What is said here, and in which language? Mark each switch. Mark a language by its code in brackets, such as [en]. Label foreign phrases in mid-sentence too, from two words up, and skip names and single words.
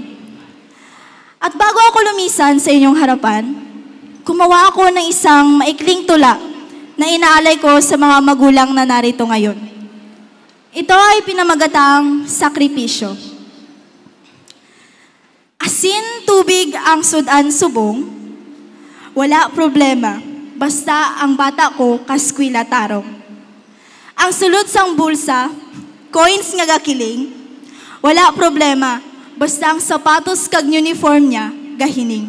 [tl] At bago ako lumisan sa inyong harapan, gumawa ako ng isang maikling tula na inaalay ko sa mga magulang na narito ngayon. Ito ay pinamagatang sakripisyo. [hil] Bisin tubig ang sudan subong, wala problema, basta ang bata ko kaskwila tarong. Ang sulod sang bulsa, coins nga gakiling, wala problema, basta ang sapatos kag uniform niya gahining.